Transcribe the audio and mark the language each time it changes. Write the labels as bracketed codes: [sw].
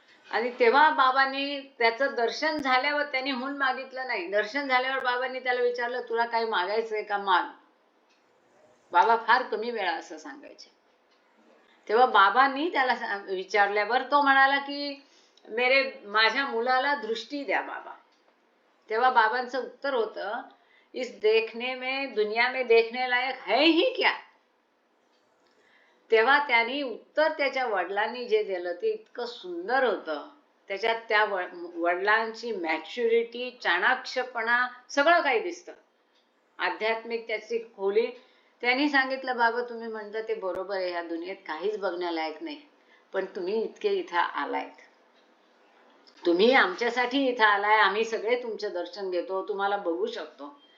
[mr] आणि तेव्हा बाबांनी त्याचं दर्शन झाल्यावर त्यांनी हून मागितलं नाही. दर्शन झाल्यावर बाबांनी त्याला विचारलं, तुला काही मागायचंय का, माग. बाबा फार कमी वेळा असं सांगायचे. तेव्हा बाबांनी त्याला विचारल्यावर तो म्हणाला की माझ्या मुलाला दृष्टी द्या बाबा. तेव्हा बाबांचं उत्तर होतं, [hi] इस देखने में, दुनिया में देखने लायक है ही क्या. [mr] तेव्हा त्यांनी उत्तर त्याच्या वडिलांनी जे दिलं ते इतकं सुंदर होतं. त्याच्यात त्या वडिलांची मॅच्युरिटी, चाणाक्षपणा सगळं काही दिसतं. आध्यात्मिक त्याची खोली. त्यांनी सांगितलं, बाबा तुम्ही म्हणता ते बरोबर आहे, ह्या दुनियेत काहीच बघण्यालायक नाही, पण तुम्ही इतके इथं आलायत, तुम्ही आमच्यासाठी इथं आलाय, आम्ही सगळे तुमचं दर्शन घेतो, तुम्हाला बघू शकतो.